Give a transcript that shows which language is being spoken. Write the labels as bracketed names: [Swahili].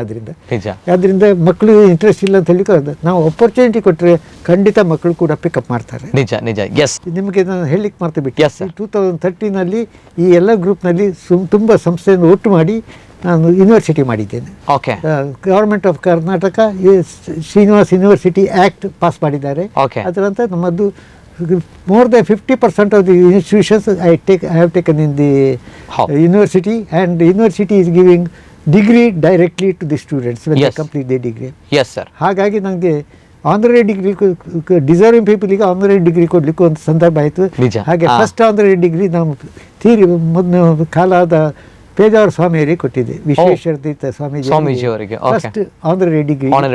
[Kannada] ಅದರಿಂದ ಅದರಿಂದ ಮಕ್ಕಳು ಇಂಟ್ರೆಸ್ಟ್ ಇಲ್ಲ ಅಂತ ಹೇಳಲಿಕ್ಕೆ ನಾವು ಅಪರ್ಚುನಿಟಿ ಕೊಟ್ಟರೆ ಖಂಡಿತ ಮಕ್ಕಳು ಕೂಡ ಪಿಕಪ್ ಮಾಡ್ತಾರೆ. ನಿಜ ನಿಜ. ಎಸ್. ನಿಮಗೆ ನಾನು ಹೇಳಲಿಕ್ಕೆ ಮರ್ತು ಬಿಟ್ಟು, [English] Yes, sir. [Kannada] 2013ನಲ್ಲಿ ಈ ಎಲ್ಲ ಗ್ರೂಪ್ನಲ್ಲಿ ತುಂಬ ಸಂಸ್ಥೆಯನ್ನು ಒಟ್ಟು ಮಾಡಿ ನಾನು ಯೂನಿವರ್ಸಿಟಿ ಮಾಡಿದ್ದೇನೆ. [English] Okay. [Kannada] Government of Karnataka Srinivas university act pass ಮಾಡಿದ್ದಾರೆ. [English] Okay. [Kannada] ಅದರ ನಂತರ ನಮ್ಮದು [English] more than 50% of the institutions I have taken in the university, and the university is giving degree directly to the students when they complete their degree. Yes sir. [Kannada] ಹಾಗಾಗಿ ನನಗೆ honorary degree deserving ಪೀಪಲ್ಗೆ honorary degree ಕೊಡಲಿಕ್ಕೆ ಒಂದು ಸಂದರ್ಭ ಆಯಿತು. ಹಾಗೆ first honorary degree ನಾವು ಮೊದಲು ಕಾಲಾದ ಪೇಜಾವರ ಸ್ವಾಮಿಯವರಿಗೆ ಕೊಟ್ಟಿದ್ದೆ, ವಿಶ್ವೇಶ್ವರ ತೀರ್ಥ ಸ್ವಾಮೀಜಿ ಅವರಿಗೆ. [English] First honorary degree.